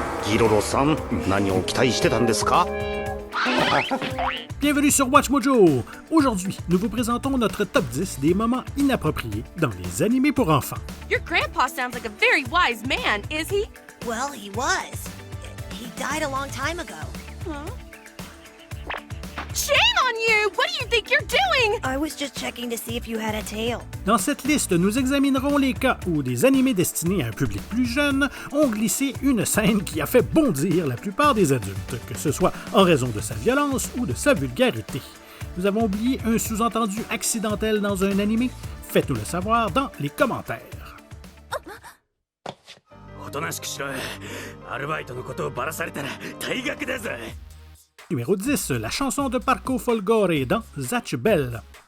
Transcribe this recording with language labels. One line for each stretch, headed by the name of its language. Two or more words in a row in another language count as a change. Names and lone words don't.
Japanese: Hiroro-san, 何を期待してたんですか?
French: Bienvenue sur Watch Mojo! Aujourd'hui, nous vous présentons notre top 10 des moments inappropriés dans les animés pour enfants.
English: Your grandpa sounds like a very wise man, is he? Well, he was. He died a long time ago. Huh? Shame on you! What do you think you're doing? I was just checking to see if you had a tail.
French: Dans cette liste, nous examinerons les cas où des animés destinés à un public plus jeune ont glissé une scène qui a fait bondir la plupart des adultes, que ce soit en raison de sa violence ou de sa vulgarité. Nous avons oublié un sous-entendu accidentel dans un animé? Faites-nous le savoir dans les commentaires. Numéro 10, la chanson de Parco Folgore dans Zatch Bell.